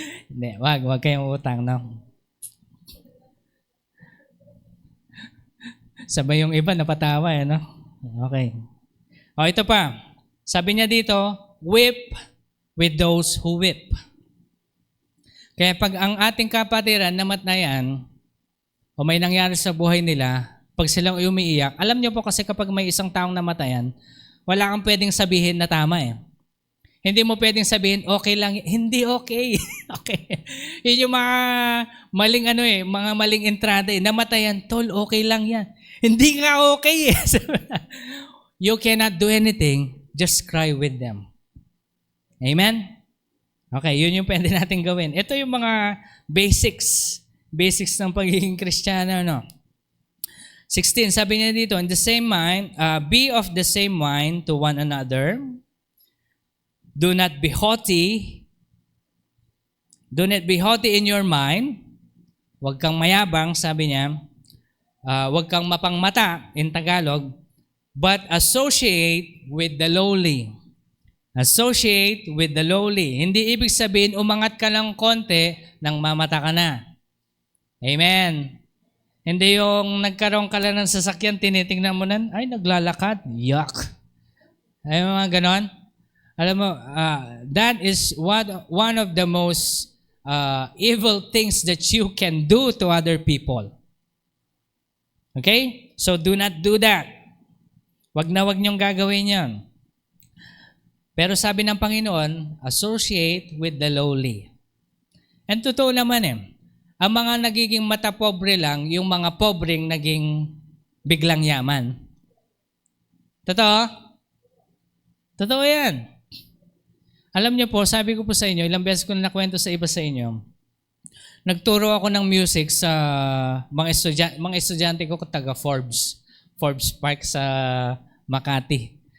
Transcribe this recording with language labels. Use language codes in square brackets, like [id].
[tl] Hindi, wag kayong utang, no? Sabay yung iba napatawa, no? Okay. Ito pa. Sabi niya dito, [en] weep with those who weep. [tl] Kaya pag ang ating kapatiran namatayan o may nangyari sa buhay nila, pag silang umiiyak, alam niyo po kasi kapag may isang taong namatayan, wala kang pwedeng sabihin na tama Hindi mo pwedeng sabihin, okay lang. Hindi okay. Okay. Yun yung mga maling mga maling entrada Namatayan, tol, okay lang yan. Hindi nga okay [en] You cannot do anything, just cry with them. [tl] Amen? Okay, yun yung pwede natin gawin. Ito yung mga basics ng pagiging Kristiyano, 16, sabi niya dito, [en] in the same mind, be of the same mind to one another. Do not be haughty. Do not be haughty in your mind. [tl] Huwag kang mayabang, sabi niya. Huwag kang mapangmata, [en] in Tagalog. But associate with the lowly. Associate with the lowly. [tl] Hindi ibig sabihin, umangat ka ng konti, nang mamata ka na. Amen. Hindi yung nagkaroon ka lang ng sasakyan, tinitingnan mo na, ay, naglalakad. Yuck. Ay, mga ganon. [en] Alam mo, that is one of the most evil things that you can do to other people. Okay? So, do not do that. [tl] Wag niyong gagawin yan. Pero sabi ng Panginoon, [en] associate with the lowly. [tl] And totoo naman ang mga nagiging matapobre lang, yung mga pobreng naging biglang yaman. Totoo? Totoo yan. Alam niyo po, sabi ko po sa inyo, ilang beses ko na nakwento sa iba sa inyo, nagturo ako ng music sa mga estudyante ko taga Forbes Park sa Makati.